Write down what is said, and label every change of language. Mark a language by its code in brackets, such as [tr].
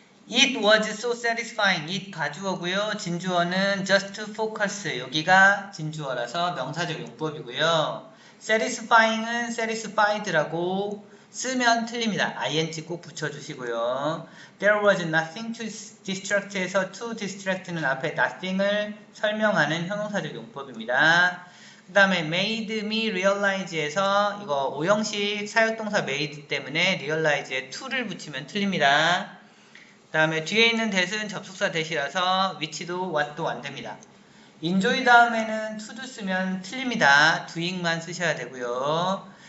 [en] It was so satisfying. [ko] it 가주어고요. 진주어는 just focus 여기가 진주어라서 명사적 용법이고요. satisfying은 satisfied라고 쓰면 틀립니다. ing 꼭 붙여주시고요. [en] There was nothing to distract [ko] 에서 to distract는 앞에 nothing을 설명하는 형용사적 용법입니다. 그 다음에 [en] made me realize [ko] 에서 이거 오형식 사역동사 made 때문에 realize에 to를 붙이면 틀립니다. 그 다음에 뒤에 있는 that은 접속사 that이라서 위치도 what도 안됩니다. enjoy 다음에는 to도 쓰면 틀립니다. doing만 쓰셔야 되고요.